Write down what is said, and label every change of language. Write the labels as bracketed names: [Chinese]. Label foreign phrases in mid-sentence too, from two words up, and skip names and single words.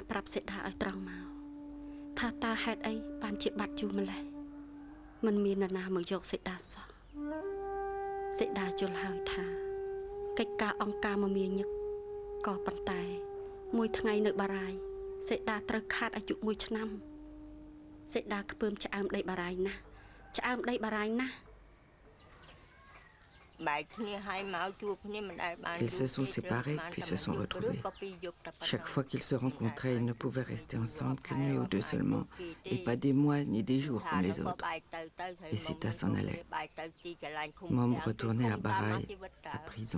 [Khmer] ប្រាប់សេតាឲ្យត្រង់មកថាតើហេតុអីបានជាបាត់យូរម្ល៉េះមិនមាននរណាមកយកសេតាសោះសេតាយល់ហើយថាកិច្ចការអង្គការមមាញឹកក៏ប៉ុន្តែមួយថ្ងៃនៅបារាយសេតាត្រូវខាតអាយុ1ឆ្នាំសេតាខ្ពើមឆ្អើមដីបារាយណាស់ឆ្អើមដីបារាយណាស់ [French] Ils se sont séparés puis se sont retrouvés. Chaque fois qu'ils se rencontraient, ils ne pouvaient rester ensemble qu'une nuit ou deux seulement, et pas des mois ni des jours comme les autres. Et Sita s'en allait. Mom retournait à Baraï, sa prison.